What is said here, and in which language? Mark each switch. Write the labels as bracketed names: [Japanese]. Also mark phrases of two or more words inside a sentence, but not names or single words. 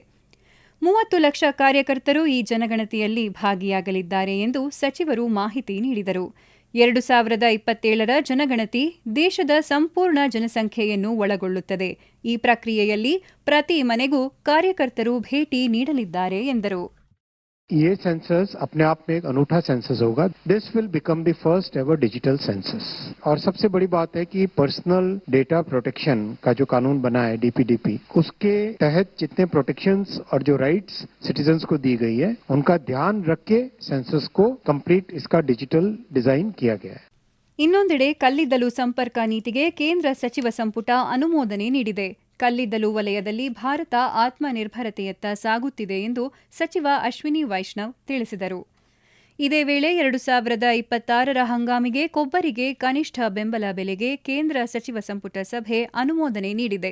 [Kannada] 30 ಲಕ್ಷ ಕಾರ್ಯಕರ್ತರು ಈ ಜನಗಣತಿಯಲ್ಲಿ ಭಾಗಿಯಾಗಲಿದ್ದಾರೆ ಎಂದು ಸಚಿವರು ಮಾಹಿತಿ ನೀಡಿದರು. 2027ರ ಜನಗಣತಿ ದೇಶದ ಸಂಪೂರ್ಣ ಜನಸಂಖ್ಯೆಯನ್ನು ಒಳಗೊಳ್ಳುತ್ತದೆ. ಈ ಪ್ರಕ್ರಿಯೆಯಲ್ಲಿ ಪ್ರತಿ ಮನೆಗೂ ಕಾರ್ಯಕರ್ತರು ಭೇಟಿ ನೀಡಲಿದ್ದಾರೆ ಎಂದರು. [Hindi] ये सेंसस अपने आप में एक अनूठा सेंसस होगा. [English] This will become the first ever digital census. [Hindi] और सबसे बड़ी बात है कि [English] personal data protection [Hindi] का जो कानून बना है डीपीडीपी, उसके तहत जितने प्रोटेक्शंस और जो [English] rights citizens [Hindi] को दी गई है, उनका ध्यान रख के सेंसस को कंप्लीट इसका [English] digital design [Hindi] किया गया है. [Kannada] ಇನ್ನೊಂದೆಡೆ ಕಲ್ಲಿದ್ದಲು ಸಂಪರ್ಕ ನೀತಿಗೆ ಕೇಂದ್ರ ಸಚಿವ ಸಂಪುಟ ಅನುಮೋದನೆ ನೀಡಿದೆ. ಕಲ್ಲಿದ್ದಲು ವಲಯದಲ್ಲಿ ಭಾರತ ಆತ್ಮನಿರ್ಭರತೆಯತ್ತ ಸಾಗುತ್ತಿದೆ ಎಂದು ಸಚಿವ ಅಶ್ವಿನಿ ವೈಷ್ಣವ್ ತಿಳಿಸಿದರು. ಇದೇ ವೇಳೆ 2026ರ ಹಂಗಾಮಿಗೆ ಕೊಬ್ಬರಿಗೆ ಕನಿಷ್ಠ ಬೆಂಬಲ ಬೆಲೆಗೆ ಕೇಂದ್ರ ಸಚಿವ ಸಂಪುಟ ಸಭೆ ಅನುಮೋದನೆ ನೀಡಿದೆ.